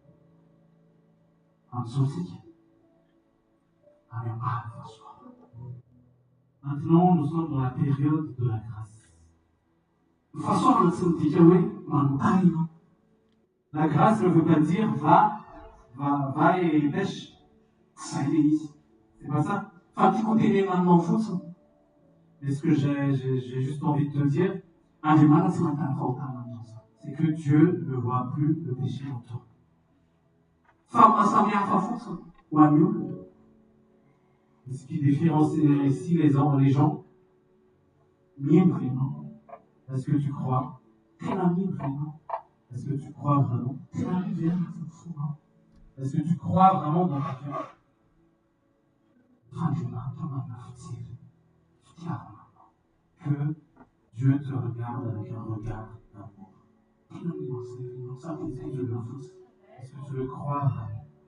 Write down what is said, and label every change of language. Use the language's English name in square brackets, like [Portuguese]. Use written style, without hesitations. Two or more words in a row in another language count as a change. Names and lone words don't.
[French] Maintenant, nous sommes dans la période de la grâce. La grâce ne veut pas dire va et pêche. C'est pas ça. [Malagasy] Fa tiako tenena aminao fotsiny. [French] Et ce que j'ai juste envie de te dire, [Malagasy] Andriamanitra tsy mahitana fahotana aminao zany. [French] C'est que Dieu ne voit plus le péché en toi. [Malagasy] Fa mahasamihafa fotsiny ho an'ny olona. [French] Ce qui différencie ici les gens, mino vraiment. Est-ce que tu crois? [Malagasy] Tena mino vraiment. [French] Est-ce que tu crois vraiment? [Malagasy] Tena mino vraiment. [French] Est-ce que tu crois vraiment dans ta cœur? Que Dieu te regarde avec un regard d'amour. Est-ce que tu le crois vraiment?